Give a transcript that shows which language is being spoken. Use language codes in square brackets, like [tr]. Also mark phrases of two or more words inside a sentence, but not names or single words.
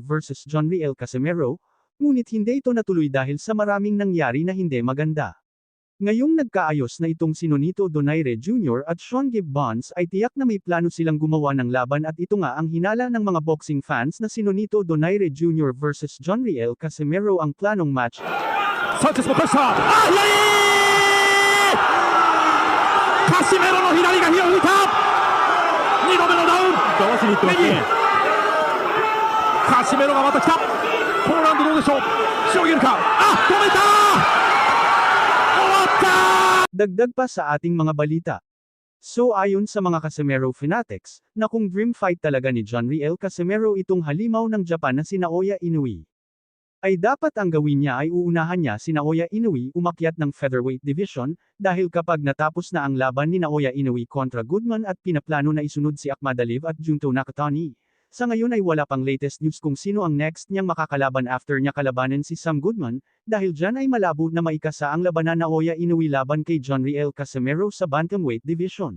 [tl] vs John Riel Casimero, ngunit hindi ito natuloy dahil sa maraming nangyari na hindi maganda. Ngayong nagkaayos na itong si Nonito Donaire Jr. at Sean Gibbons ay tiyak na may plano silang gumawa ng laban at ito nga ang hinala ng mga [en] boxing fans [tl] na si Nonito Donaire Jr. vs John Riel Casimero ang planong match. [ja] Sanchez のプレッシャー、カシメロの左が火を吹いた。2度目のダウン、かわしにいってますね。カシメロがまた来た。このラウンドどうでしょう、しのげるか。あ、止めた。 [tl] Dagdag pa sa ating mga balita. So ayon sa mga Casimero fanatics, na kung [en] dream fight [tl] talaga ni John Riel Casimero itong halimaw ng Japan na si Naoya Inoue, ay dapat ang gawin niya ay uunahan niya si Naoya Inoue umakyat ng [en] featherweight division, [tl] dahil kapag natapos na ang laban ni Naoya Inoue kontra Goodman at pinaplano na isunod si Ahmad Aliv at Junto Nakatani, sa ngayon ay wala pang [en] latest news [tl] kung sino ang next niyang makakalaban after niya kalabanin si Sam Goodman, dahil dyan ay malabo na maikasa ang labanan Naoya Inoue laban kay John Riel Casimero sa [en] bantamweight division.